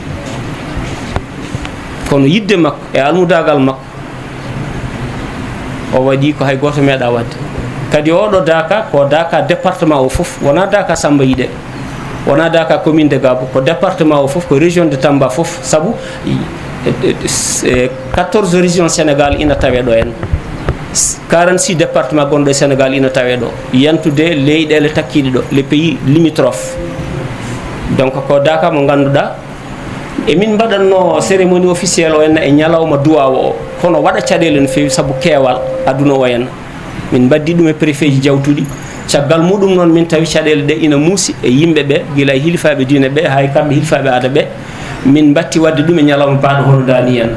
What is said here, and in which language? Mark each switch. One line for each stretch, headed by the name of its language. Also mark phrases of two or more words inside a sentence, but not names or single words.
Fula: kono yidde makko e almudagal makko o waɗi ko hay goto meeɗa wadde kadi oɗo daka ko daka département o fof wona daka Samba Yiɗe wona daka
French: commune de Gabou
Fula: ko département o fof ko
French: région de Tamba
Fula: fof saabu 14 région Sénégal ina tawe ɗo en 46 département gonɗo e Sénégal ina tawe ɗo yantude leyɗele takkiɗe ɗo
French: les pays limitrophes
Fula: donc ko daka mo ganduɗa emin mbaɗanno
French: cérémonie officielle
Fula: o henna e ñalawma duwawo o kono waɗa caɗele no fewi saabu keewal aduna o henna min mbaddi ɗum e préfet ji jawtuɗi caggal muɗum noon min tawi caɗele ɗe ina muusi e yimɓe ɓe guila e hilfaɓe diine ɓe hay kamɓe hilfaɓe aada ɓe min batti wadde ɗum e ñalawma mbaɗo hono dani henna